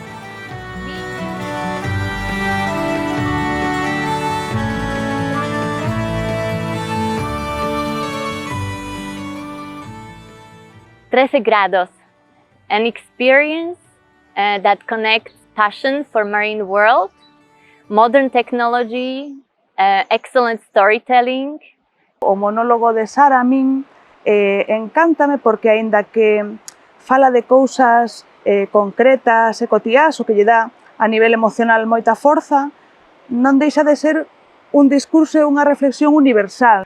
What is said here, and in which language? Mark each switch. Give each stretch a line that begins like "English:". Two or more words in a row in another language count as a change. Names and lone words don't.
Galician: Trece grados,
English: an experience that connects passion for marine world, modern technology, excellent storytelling.
Galician: O monólogo de Sara a min encántame porque aínda que fala de cousas concretas e cotiás, o que lle dá a nivel emocional moita forza, non deixa de ser un discurso e unha reflexión universal.